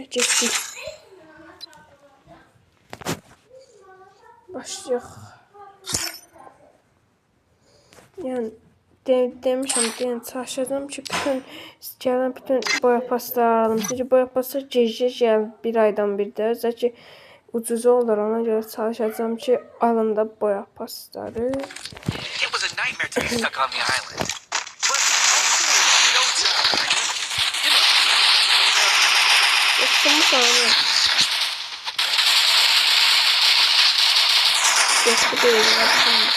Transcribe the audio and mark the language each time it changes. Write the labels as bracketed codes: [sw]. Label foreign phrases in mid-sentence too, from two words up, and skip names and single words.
[az] Getdik. Başlayaq. Yəni demişəm, çalışacağım ki, bütün boya pasları alım. Çünki boya paslar gəl bir aydan bir də. Özdə ki, ucuz olur. Ona görə çalışacağım ki, alım da boya pasları. [tr] Yaptım sana. Yaptı değil, yaptım.